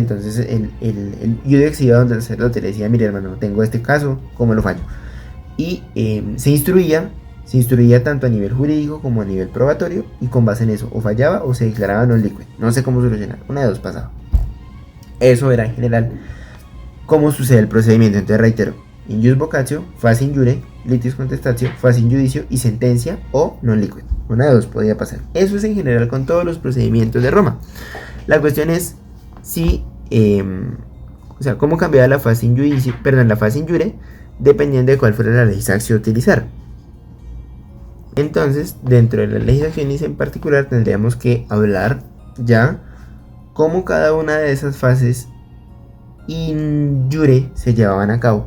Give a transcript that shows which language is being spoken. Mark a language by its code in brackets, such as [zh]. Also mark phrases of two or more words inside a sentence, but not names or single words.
[es] Entonces el judex iba donde el sacerdote le decía, mire hermano, tengo este caso, ¿cómo lo fallo? Y se instruía tanto a nivel jurídico como a nivel probatorio, y con base en eso o fallaba o se declaraba [la] non liquid. [es] No sé cómo solucionar, una de dos pasaba. Eso era en general cómo sucede el procedimiento. Entonces reitero, [la] in jus vocatio, fas in jure, litis contestatio, fas in judicio y sentencia o non liquid. [es] Una de dos podía pasar. Eso es en general con todos los procedimientos de Roma. La cuestión es si O sea, cómo cambiaba la fase injudici, perdón, la fase injure, dependiendo de cuál fuera la legislación a utilizar. Entonces, dentro de las legislaciones en particular, tendríamos que hablar ya cómo cada una de esas fases injure se llevaban a cabo.